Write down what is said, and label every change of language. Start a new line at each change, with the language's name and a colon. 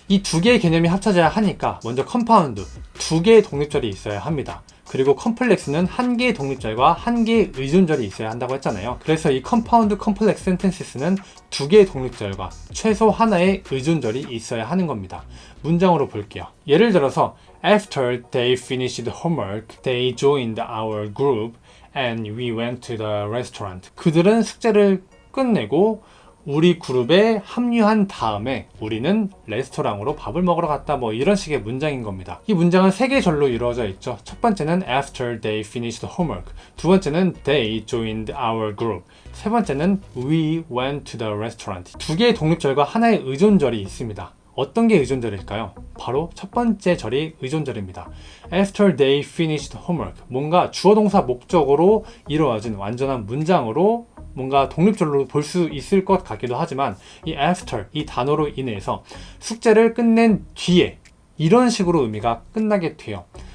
Korean: 이 두 개의 개념이 합쳐져야 하니까 먼저 컴파운드, 두 개의 독립절이 있어야 합니다. 그리고 컴플렉스는 한 개의 독립절과 한 개의 의존절이 있어야 한다고 했잖아요. 그래서 이 컴파운드 컴플렉스 센텐스는 두 개의 독립절과 최소 하나의 의존절이 있어야 하는 겁니다. 문장으로 볼게요. 예를 들어서
English: After they finished homework, they joined our group and we went to the restaurant.
Korean: 그들은 숙제를 끝내고 우리 그룹에 합류한 다음에 우리는 레스토랑으로 밥을 먹으러 갔다, 뭐 이런 식의 문장인 겁니다. 이 문장은 세 개의 절로 이루어져 있죠. 첫 번째는
English: after they finished homework,
Korean: 두 번째는
English: they joined our group,
Korean: 세 번째는
English: we went to the restaurant.
Korean: 두 개의 독립절과 하나의 의존절이 있습니다. 어떤 게 의존절일까요? 바로 첫 번째 절이 의존절입니다.
English: After they finished homework,
Korean: 뭔가 주어 동사 목적으로 이루어진 완전한 문장으로 뭔가 독립절로 볼 수 있을 것 같기도 하지만, 이 after, 이 단어로 인해서 숙제를 끝낸 뒤에, 이런 식으로 의미가 끝나게 돼요.